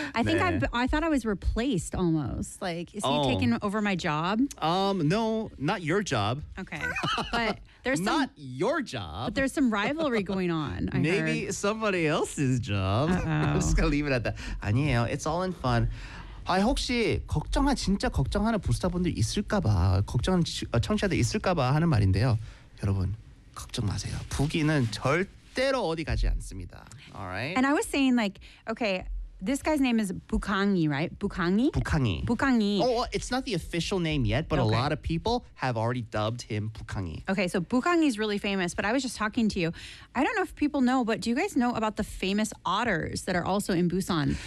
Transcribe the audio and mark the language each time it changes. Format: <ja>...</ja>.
<en>I think I thought I was replaced almost. Like, is he taking over my job? No, not your job. Okay. But there's some... Not your job. But there's some rivalry going on, I Maybe heard. Somebody else's job. Uh-oh. I'm just going to leave it at that.</en> <ko>아니에요.</ko> <en>It's all in fun.</en> <ko>아, 혹시 진짜 걱정하는 부스타분들 있을까 봐, 걱정하는 청취자들 있을까 봐 하는 말인데요. 여러분, 걱정 마세요. 부기는 절대... 때로 어디 가지 않습니다.</ko> <en>All right. And I was saying like, okay, this guy's name is Bukangi, right? Bukangi? Bukangi. Bukangi. Oh, well, it's not the official name yet, but okay. A lot of people have already dubbed him Bukangi. Okay, so Bukangi is really famous, but I was just talking to you. I don't know if people know, but do you guys know about the famous otters that are also in Busan?</en>